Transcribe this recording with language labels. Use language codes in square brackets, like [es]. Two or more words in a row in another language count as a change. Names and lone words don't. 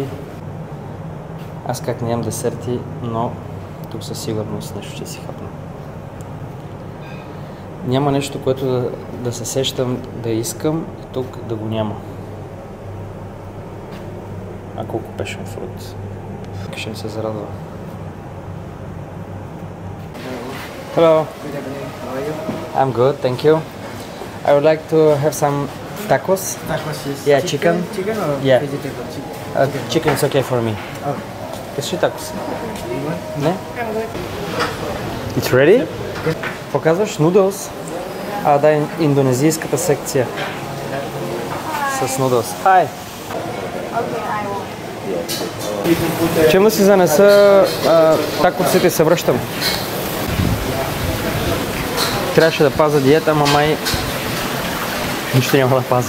[bg] Аз как не ям десерти, но тук със сигурност нещо ще си хапна. Няма нещо, което да се сещам да искам и тук да го няма. А колко [en] passion fruit. [bg] Ще ми се зарадва. [en] Hello. I'm good, thank you. I would like to have some tacos. Tacos is Yeah, chicken. Chicken or Yeah. vegetable? Chicken. Chicken is okay for me. Okay. Is it tacos? Не? It's ready? [bg] Показваш noodles. Да, индонезийската секция. С noodles. Hi! Чем да си занеса такосите и се връщам? Трябваше да пазя диета, ама май нищо няма да пазя.